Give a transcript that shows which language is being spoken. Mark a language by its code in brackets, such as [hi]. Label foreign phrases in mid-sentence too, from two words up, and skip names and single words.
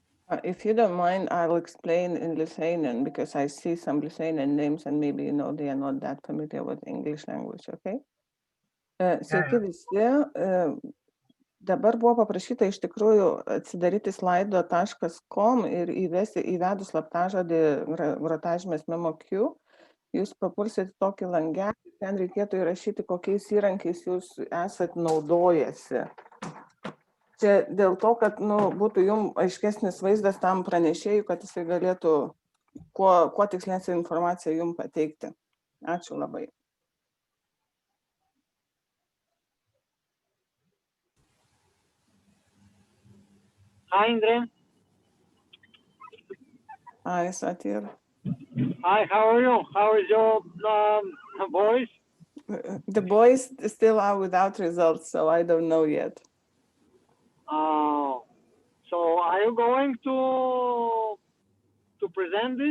[en] If you don't mind, I'll explain in Lithuanian because I see some Lithuanian names and maybe, you know, they are not that familiar with English language, okay? [lt] Sveiki visi. Dabar buvo paprašyta iš tikrųjų atsidaryti slido.com ir įvedus slaptažodį grotažymės Memocube, jūs papulsite tokį langelį, ten reikėtų įrašyti, kokiais įrankiais jūs esat naudojęsi. Čia dėl to, kad būtų jums aiškesnis vaizdas tam pranešėjui, kad jisai galėtų kuo tikslesnę informaciją jums pateikti. Ačiū labai. [en] Hi, Indre. Hi, Satir. Hi, how are you? How is your voice? The boys still are without results, so I don't know yet. So are you going to present this?